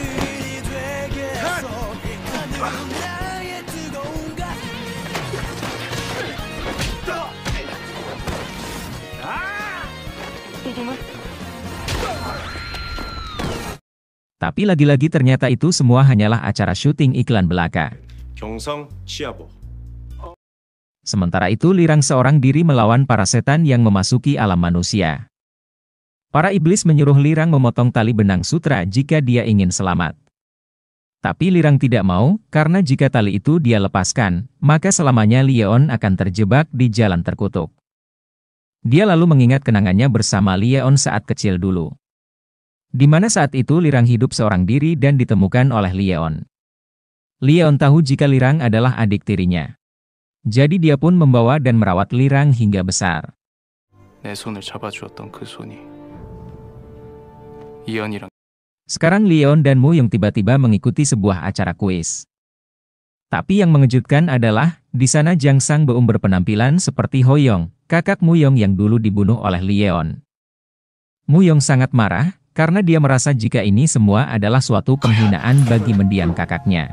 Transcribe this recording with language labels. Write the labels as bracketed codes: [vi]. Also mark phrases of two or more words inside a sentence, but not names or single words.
[id] Tapi lagi-lagi ternyata itu semua hanyalah acara syuting iklan belaka. 경성 시아버. Sementara itu Lirang seorang diri melawan para setan yang memasuki alam manusia. Para iblis menyuruh Lirang memotong tali benang sutra jika dia ingin selamat. Tapi Lirang tidak mau, karena jika tali itu dia lepaskan, maka selamanya Lee Yeon akan terjebak di jalan terkutuk. Dia lalu mengingat kenangannya bersama Lee Yeon saat kecil dulu. Di mana saat itu Lirang hidup seorang diri dan ditemukan oleh Lee Yeon. Lee Yeon tahu jika Lirang adalah adik tirinya. Jadi dia pun membawa dan merawat Lirang hingga besar. [ko] 내 손을 잡아주었던 그 손이 이연이랑. [id] Sekarang Lee Yeon dan Mu-yong tiba-tiba mengikuti sebuah acara kuis. Tapi yang mengejutkan adalah, di sana Jang Sang-beum berpenampilan seperti Ho-yong, kakak Mu-yong yang dulu dibunuh oleh Lee Yeon. Mu-yong sangat marah, karena dia merasa jika ini semua adalah suatu penghinaan bagi mendiang kakaknya.